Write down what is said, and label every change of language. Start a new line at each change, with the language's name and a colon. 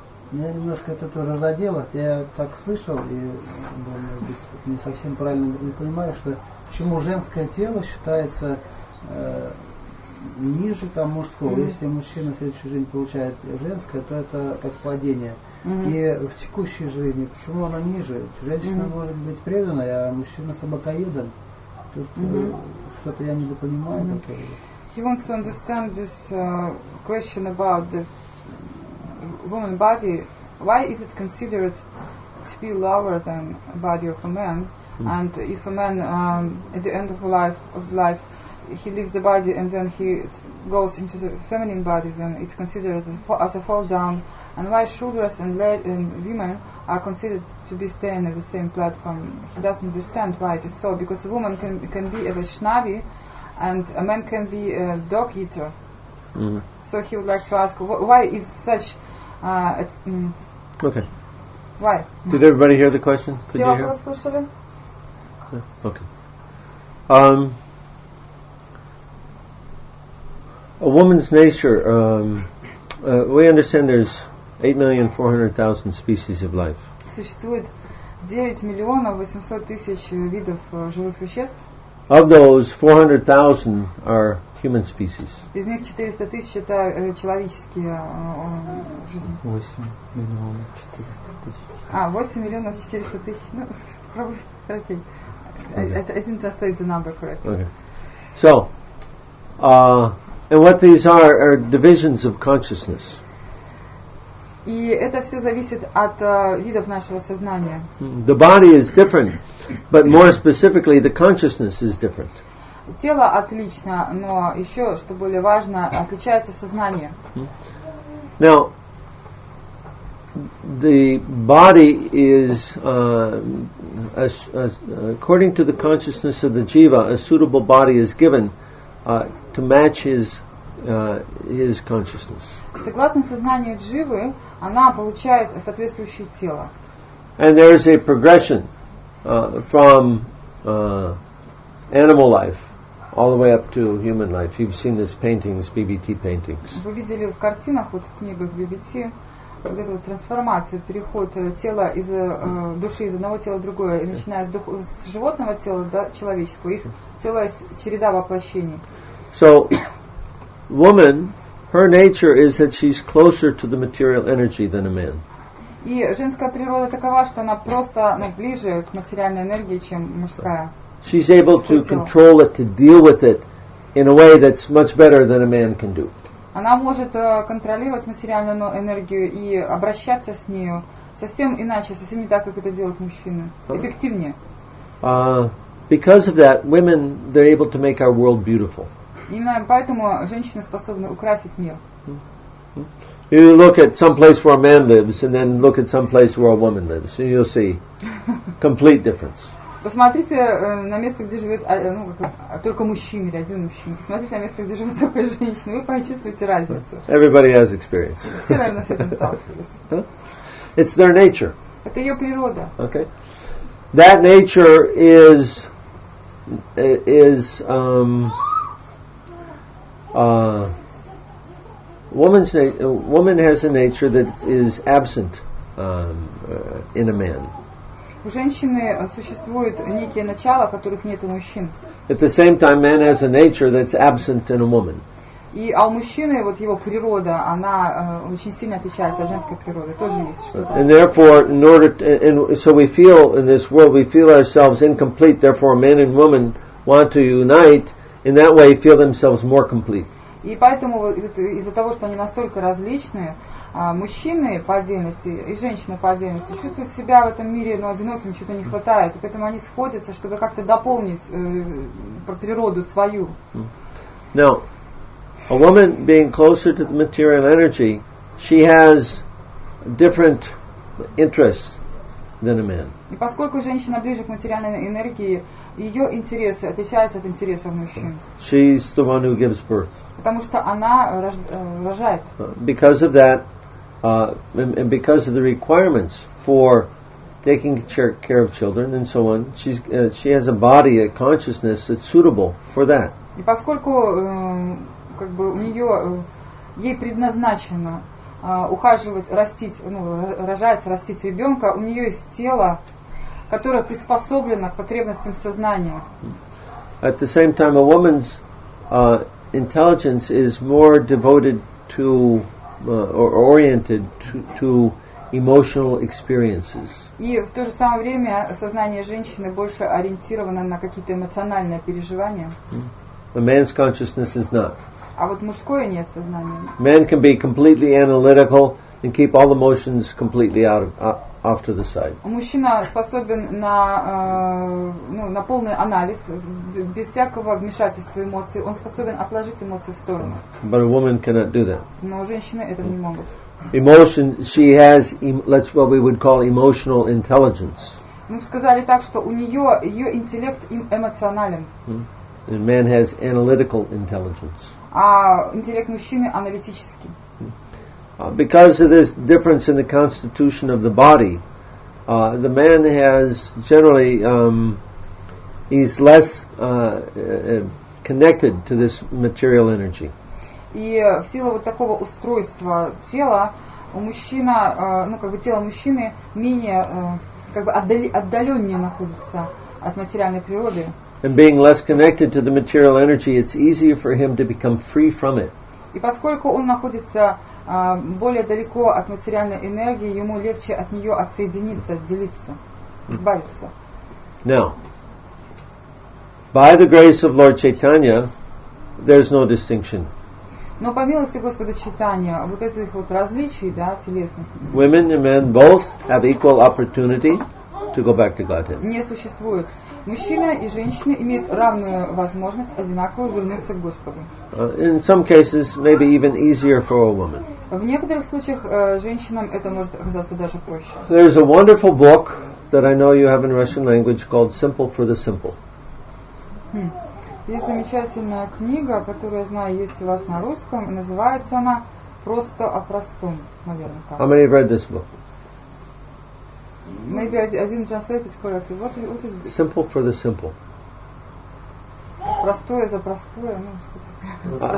Russian: Меня немножко это тоже задело. Я так слышал и, может быть, не совсем правильно не понимаю, что почему женское тело считается ниже там мужского. Если мужчина в следующей жизни получает женское, то это как падение. И в текущей жизни почему она ниже? Женщина может быть преданной, а мужчина собакоедом. Тут что-то я недопонимаю.
English: He wants to understand this question about the woman body. Why is it considered to be lower than a body of a man? And if a man at the end of his life he leaves the body and then he goes into the feminine body, then it's considered as a fall down. And why Shudras and women are considered to be staying at the same platform? He doesn't understand why it is so, because a woman can be a Vaishnavi and a man can be a dog eater. Mm-hmm. So he would like to ask, why is such... Okay. Why? Did everybody hear the question? Could you hear? Okay. A woman's nature, we understand there's 8,400,000 species of life.
Russian: Существует 9,800,000 видов живых существ.
English: Of those, 400,000 are human species.
Russian: Из них 400,000 это человеческие жизни. 8,400,000. Ну, попробуй, окей.
English: I didn't translate the number correctly. Okay. So, and what these are divisions of consciousness.
Russian: И это все зависит от видов нашего сознания.
English: The body is different, but more specifically, the consciousness is different.
Russian: Тело отлично, но еще, что более важно, отличается сознание.
English: Now, the body is, according to the consciousness of the jiva, a suitable body is given to match his consciousness.
Russian: Согласно сознанию дживы, она получает соответствующее тело.
English: And there is a progression from animal life all the way up to human life. You've seen this paintings, BBT paintings.
Russian: Вы видели в картинах, вот в книгах BBT, вот эту вот трансформацию, переход тела из души из одного тела в другое, начиная с животного тела до человеческого, и целая череда воплощений.
English: So, woman, her nature is that she's closer to the material energy than a man.
Russian: И женская природа такова, что она просто ближе к материальной энергии, чем мужская.
English: She's able to control it, to deal with it in a way that's much better than a man can do.
Russian: Она может контролировать материальную энергию и обращаться с нею совсем иначе, совсем не так, как это делают мужчины. Эффективнее.
English: Because of that, women, they're able to make our world beautiful.
Russian: Именно поэтому женщины способны украсить мир.
English: You look at some place where a man lives, and then look at some place where a woman lives, and you'll see complete difference.
Russian: Посмотрите на место, где живет только мужчина или один мужчина. Посмотрите на место, где живет только женщина, вы почувствуете разницу.
English: Everybody has experience.
Russian: Все, наверное, с этим сталкивались.
English: It's their nature.
Russian: Это ее природа.
English: Okay. That nature woman has a nature that is absent in a man.
Russian: У женщины существует некие начала, которых нет у мужчин.
English: At the same time, man has a nature that's absent in a woman.
Russian: А у мужчины вот его природа, она очень сильно отличается от женской природы, тоже есть что-то.
English: And therefore, so we feel in this world, we feel ourselves incomplete. Therefore, man and woman want to unite. In that way, feel themselves more complete.
Russian: И поэтому из-за того, что они настолько различны, мужчины по отдельности и женщины по отдельности чувствуют себя в этом мире одинокими, чего-то не хватает, и поэтому они сходятся, чтобы как-то дополнить природу свою.
English: Now, a woman being closer to the material energy, she has different interests than a man.
Russian: И поскольку женщина ближе к материальной энергии, ее интересы отличаются от интересов мужчин.
English: She's the one who gives birth.
Russian: Потому что она рожает.
English: Because of that, and because of the requirements for taking care of children and so on, she has a body, a consciousness that's suitable for that.
Russian: И поскольку как бы у нее ей предназначено ухаживать, растить, рожать, растить ребенка, у нее есть тело, которое приспособлено к потребностям сознания.
English: At the same time, a woman's intelligence is more devoted to or oriented to emotional experiences.
Russian: И в то же самое время сознание женщины больше ориентировано на какие-то эмоциональные переживания.
English: A man's consciousness is not.
Russian: А вот мужское нет сознания.
English: Man can be completely analytical and keep all emotions completely out off to the side.
Russian: Мужчина способен на полный анализ, без всякого вмешательства эмоций. Он способен отложить эмоции в сторону.
English: But a woman cannot do that.
Russian: Но женщины этого не могут.
English: Emotion, she has, that's what we would call emotional intelligence.
Russian: Мы бы сказали так, что у нее ее интеллект эмоционален.
English: And man has analytical intelligence.
Russian: А интеллект мужчины аналитический.
English: Because of this difference in the constitution of the body, the man has generally, he's less connected to this material energy.
Russian: И в силу вот такого устройства тела у мужчина, тело мужчины менее, отдаленнее находится от материальной природы.
English: And being less connected to the material energy, it's easier for him to become free from it.
Russian: И поскольку он находится более далеко от материальной энергии, ему легче от нее отсоединиться, отделиться, избавиться.
English: Now, by the grace of Lord Chaitanya, there's no distinction.
Russian: Но по милости Господа Чайтанья, вот этих вот различий, телесных,
English: women and men both have equal opportunity to go back to Godhead.
Russian: Не существует. Мужчина и женщина имеют равную возможность одинаково вернуться к Господу.
English: In some cases, maybe even easier for a woman.
Russian: В некоторых случаях женщинам это может оказаться даже проще.
English: There's a wonderful book that I know you have in Russian language called Simple for the Simple.
Russian: Есть замечательная книга, которую я знаю, есть у вас на русском, и называется она «Просто о простом», наверное. Так.
English: How many have read this book? Maybe I didn't translate it correctly. What is this? Simple for the Simple.
Russian: Простое за простое, что такое?